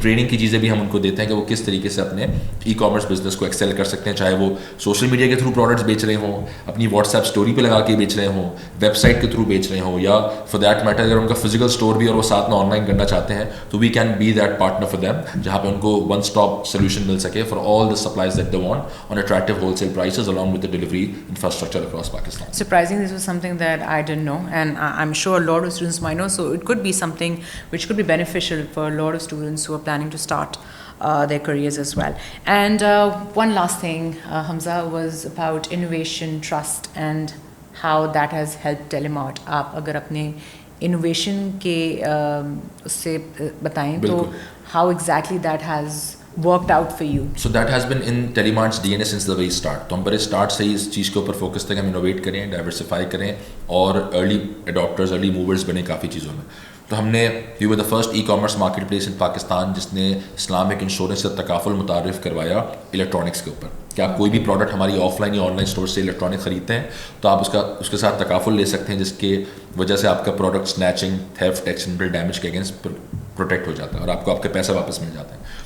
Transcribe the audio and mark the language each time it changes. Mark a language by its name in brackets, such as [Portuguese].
[Urdu] کی چیزیں بھی ہم ان کو دیتے ہیں کہ وہ کس طریقے سے اپنے ای کامرس بزنس کو ایکسیل کر سکتے ہیں, چاہے وہ سوشل میڈیا کے تھرو پروڈکٹس بیچ رہے ہوں, اپنی واٹس ایپ اسٹوری پہ لگا کے بیچ رہے ہوں, ویب سائٹ کے تھرو بیچ رہے ہوں, یا فار دیٹ میٹر اگر ان کا فزیکل اسٹور بھی اور وہ ساتھ میں آن لائن کرنا چاہتے ہیں تو [English] we can be that partner for them, [Urdu] جہاں پہ ان کو ون اسٹاپ سولوشن مل سکے for all the supplies that they want on attractive whole cell prices [English] along with the delivery infrastructure across Pakistan. Surprisingly, this was something that I didn't know, and I'm sure a lot of students might know, so it could be something which could be beneficial for a lot of students who are planning to start their careers as well. And one last thing, Hamza, was about innovation, trust, and how that has helped Telemart. [Urdu] آپ اگر اپنے innovation کے اس سے بتائیں تو [English] how exactly that has worked out for you? So that has been in Telemart's DNA since the very start. [Urdu] تو ہم بڑے اسٹارٹ سے ہی اس چیز کے اوپر فوکس تھے کہ ہم انوویٹ کریں, ڈائیورسفائی کریں اور ارلی اڈاپٹرز, ارلی موورز بنے کافی چیزوں میں. تو ہم نے [English] we were the first e commerce marketplace in Pakistan [Urdu] جس نے اسلامک انشورنس سے تکافل متعارف کروایا الیکٹرانکس کے اوپر, کہ آپ کوئی بھی پروڈکٹ ہماری آف لائن یا آن لائن اسٹور سے الیکٹرانک خریدتے ہیں تو آپ اس کے ساتھ تکافل لے سکتے ہیں, جس کے وجہ سے آپ کا product snatching, theft, accidental damage کے اگینسٹ پروٹیکٹ ہو جاتا ہے اور آپ کو آپ کے پیسے واپس مل جاتے ہیں.